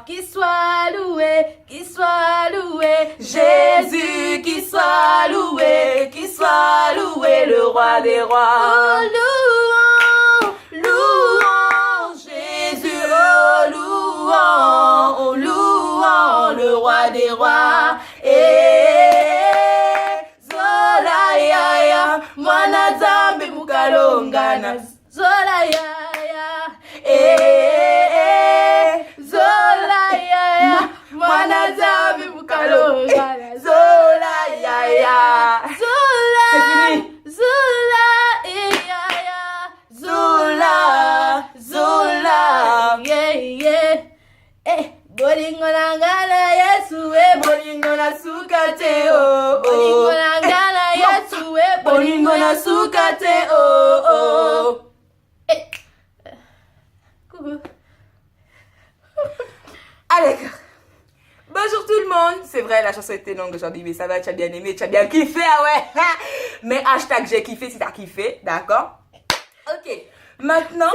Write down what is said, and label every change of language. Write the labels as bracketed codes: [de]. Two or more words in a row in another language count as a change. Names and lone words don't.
[fr] Qu'il soit loué, Jésus, qu'il soit loué, le roi des rois. Oh, louons, Jésus, oh, louons, le roi des rois. [kg] Zola ya, mwana zambe mukalongana. Zola ya, zola ya, mwana zambe mukalongana. Zola ya, zola. [fr] C'est fini. [kg] Zola, yeah. [ln] Bolingo nangana Yesu, bolingo na sukate, oh. Bolingo nangana Yesu, bolingo na sukate, oh. [fr] Coucou. Allez, bonjour tout le monde. C'est vrai, la chanson était longue aujourd'hui, mais ça va, tu as bien aimé, tu as bien kiffé, ah ouais. Mais hashtag j'ai kiffé si t'as kiffé, d'accord? Ok, maintenant...